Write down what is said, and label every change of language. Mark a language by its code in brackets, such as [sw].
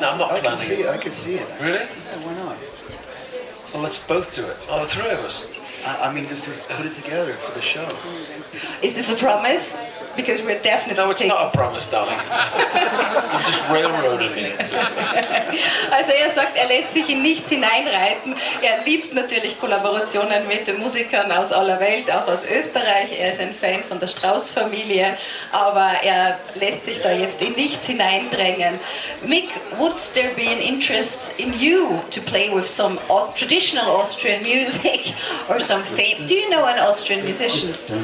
[en] No, I'm not I planning. can see it. Really? Yeah, why not? Well, let's both do it. Oh, the three of us. I mean, just let's put it together for the show. Is this a promise? Because we're definitely No, it's taking... not a promise, darling. You're just railroading me. [de] Also er sagt, er lässt sich in nichts hineinreiten. Er liebt natürlich Kollaborationen mit den Musikern aus aller Welt, auch aus Österreich. Er ist ein Fan von der Strauss-Familie, aber er lässt sich da jetzt in nichts hineindrängen. [en] Mick, would there be an interest in you to play with some traditional Austrian music or some fame? Do you know an Austrian musician?